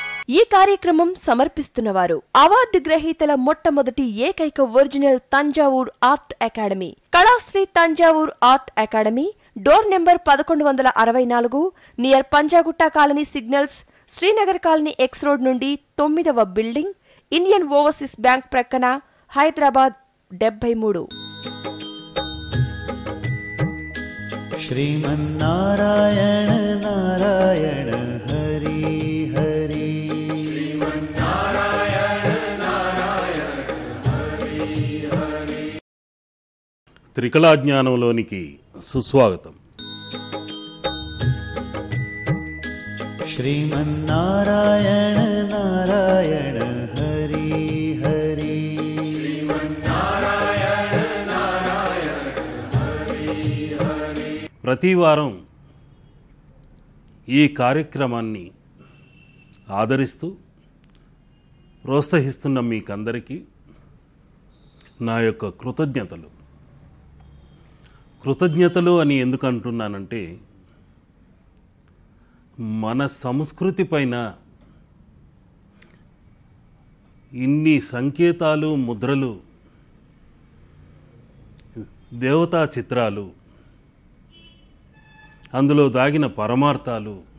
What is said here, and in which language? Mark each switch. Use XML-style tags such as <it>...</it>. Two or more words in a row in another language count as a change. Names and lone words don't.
<te>ఈ కార్యక్రమం సమర్పిస్తున్నవారు అవార్డు గ్రహీతల మొట్టమొదటి ఏకైక ఒరిజినల్ తంజావూర్ ఆర్ట్ అకాడమీ, కళాశ్రీ తంజావూర్ ఆర్ట్ అకాడమీ,</te> <en>door number</en> <te>1164, నియర్ పంజాగుట్ట కాలనీ సిగ్నల్స్, శ్రీనగర్ కాలనీ</te> <en>X road</en> <te>నుండి 9వ బిల్డింగ్, ఇండియన్ ఓవర్సీస్ బ్యాంక్ ప్రక్కన, హైదరాబాద్ 73.</te> <sa>श्रीमन्नारायण नारायण हरि हरि, श्रीमन्नारायण नारायण हरि हरि.</sa> <te>త్రికళా జ్ఞానంలోనికి సుస్వాగతం.</te> <sa>श्रीमन्नारायण नारायण हरि हरि, श्रीमन्नारायण नारायण हरि हरि.</sa> <te>ప్రతి వారం ఈ కార్యక్రమాన్ని ఆదరిస్తూ ప్రోత్సహిస్తున్న మీకందరికీ నా యొక్క కృతజ్ఞతలు అని ఎందుకు అంటున్నానంటే, మన సంస్కృతి పైన ఇన్ని సంకేతాలు, ముద్రలు, దేవతా చిత్రాలు, అందులో దాగిన పరమార్థాలు</te>